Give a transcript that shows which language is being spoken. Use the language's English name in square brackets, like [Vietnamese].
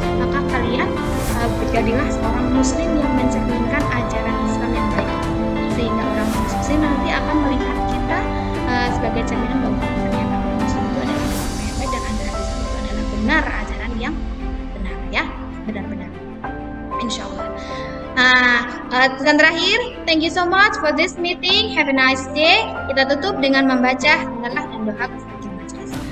[Indonesian] Maka kalian jadilah seorang muslim yang mencerminkan ajaran Islam yang baik, sehingga orang muslim nanti akan melihat kita sebagai cerminan bahwa ternyata orang muslim itu adalah agama yang baik dan ajaran Islam itu adalah benar, ajaran yang benar ya, benar-benar insyaallah. Pesan terakhir, [English] thank you so much for this meeting, have a nice day. [Indonesian] Kita tutup dengan membaca hamdalah dan doa bersama majelis.